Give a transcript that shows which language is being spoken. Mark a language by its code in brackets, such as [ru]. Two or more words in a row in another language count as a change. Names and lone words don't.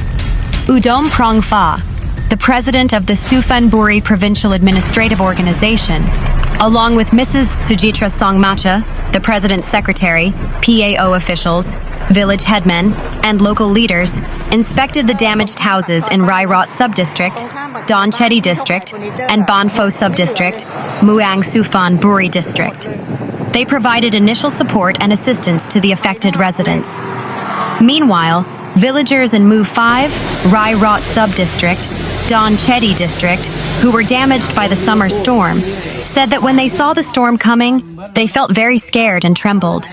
[en] Udom Prong Pha, the president of the Suphan Buri Provincial Administrative Organization, along with Mrs. Sujitra Songmacha, the president's secretary, PAO officials, village headmen, and local leaders, inspected the damaged houses in Rai Rot Subdistrict, Don Chedi District, and Ban Pho Subdistrict, Mueang Suphan Buri District. They provided initial support and assistance to the affected residents. Meanwhile, villagers in Mu 5, Rai Rot Subdistrict, Don Chedi District, who were damaged by the summer storm, said that when they saw the storm coming, they felt very scared and trembled.